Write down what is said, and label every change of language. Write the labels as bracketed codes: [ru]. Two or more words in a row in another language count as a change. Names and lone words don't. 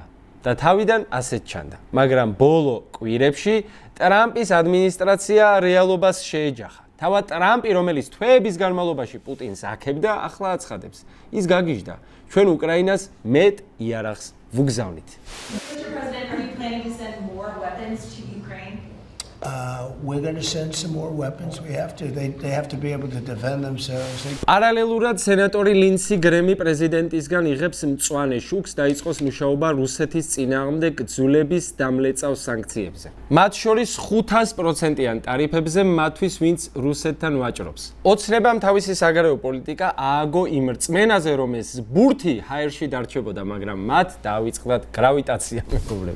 [ka] და თავიდან ასეთ ჩანდა. მაგრამ ბოლო კვირებში ტრამპის ადმინისტრაცია რეალობას შეეჯახა. თავად ტრამპი, რომელიც თვეების განმავლობაში პუტინს აქებდა, ახლა აცხადებს. ის გაგიჟდა, ჩვენ უკრაინას მეტ იარაღს ვუგზავნით. [en] We're going to send some more weapons. We have to. They have to be able to defend themselves. [ka] პარალელურად სენატორი ლინსი გრემი პრეზიდენტისგან იღებს მწვანე შუქს დაიწყოს მუშაობა რუსეთის წინააღმდეგ გრძულების დამლეწავ სანქციებზე. მათ შორის 500%-იან ტარიფებზე მათთვის, ვინც რუსეთთან ვაჭრობს. ოცნებამ თავისი საგარეო პოლიტიკა ააგო იმ რწმენაზე, რომ ეს ბურთი ჰაერში დარჩებოდა, მაგრამ მათ დაავიწყდათ გრავიტაცია, მეგობრებო.